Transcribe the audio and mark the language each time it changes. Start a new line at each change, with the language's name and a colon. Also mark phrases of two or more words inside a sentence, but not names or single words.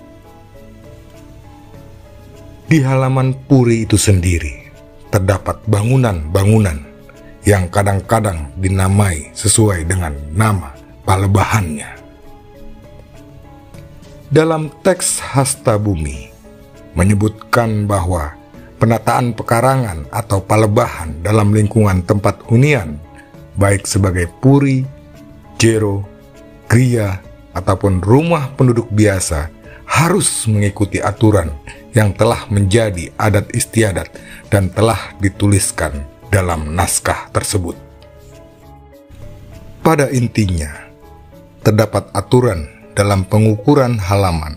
Indonesian: Di halaman puri itu sendiri terdapat bangunan-bangunan yang kadang-kadang dinamai sesuai dengan nama palebahannya. Dalam teks Hasta Bumi menyebutkan bahwa penataan pekarangan atau palebahan dalam lingkungan tempat hunian, baik sebagai puri, jero, griya, ataupun rumah penduduk biasa, harus mengikuti aturan yang telah menjadi adat istiadat dan telah dituliskan dalam naskah tersebut. Pada intinya, terdapat aturan dalam pengukuran halaman.